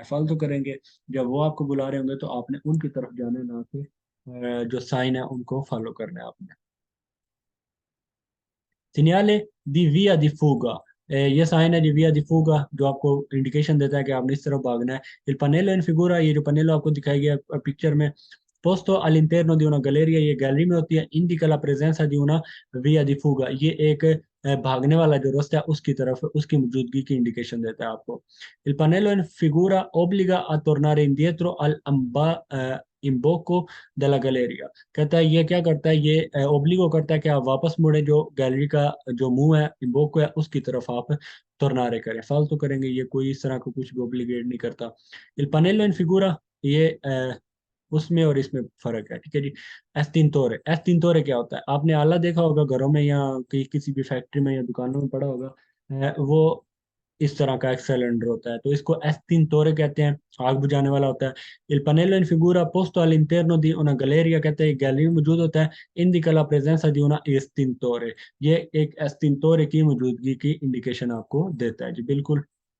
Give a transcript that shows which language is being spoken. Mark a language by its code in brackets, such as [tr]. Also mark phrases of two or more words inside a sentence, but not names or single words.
[hi] फॉलो करेंगे, जब वो आपको बुला रहे होंगे तो आपने उनकी तरफ जाना है, ना कि जो साइन है उनको फॉलो करना है आपने। [it] Segnale di via di fuga। [hi] ये साइन है जी [it] via di fuga, [hi] जो आपको इंडिकेशन देता है कि आपने इस तरफ भागना है। [it] Il pannello in figura, [hi] ये जो पनेलो आपको दिखाई गया पिक्चर में, [it] posto all'interno di una galleria, [hi] ये गैलरी में होती है। [it] indica la presenza di una via di fuga, [hi] ये एक भागने वाला जो रास्ता है उसकी तरफ उसकी मौजूदगी की इंडिकेशन देता है आपको। [it] Il pannello in figura obbliga a tornare indietro इम्बोको della galleria, [hi] कहता है ये क्या करता है, ये ओब्लिगो करता है कि आप वापस मुड़े, जो गैलरी का जो मुंह है इम्बोको है उसकी तरफ आप तुरनारे करें, फालतू करेंगे, ये कोई इस तरह का कुछ भी ओब्लिगेट नहीं करता। [it] il pannello in figura, [hi] ये उसमें और इसमें फर्क है, ठीक है जी। एस्तिनतोरे, एस्तिनतोरे क्या होता है, आपने आला देखा होगा घरों में या किसी भी फैक्ट्री में या दुकानों में पड़ा होगा। वो इस तरह का एक सिलेंडर होता है, तो इसको एस्तिनतोरे कहते हैं, आग बुझाने वाला होता है। [it] Il pannello in figura posto all'interno di una galleria, [hi] कहते हैं गैलरी में मौजूद होता है। [it] indica la presenza di una estintore, [hi] ये एक एस्तिनतोरे की मौजूदगी की इंडिकेशन आपको देता है जी, बिल्कुल।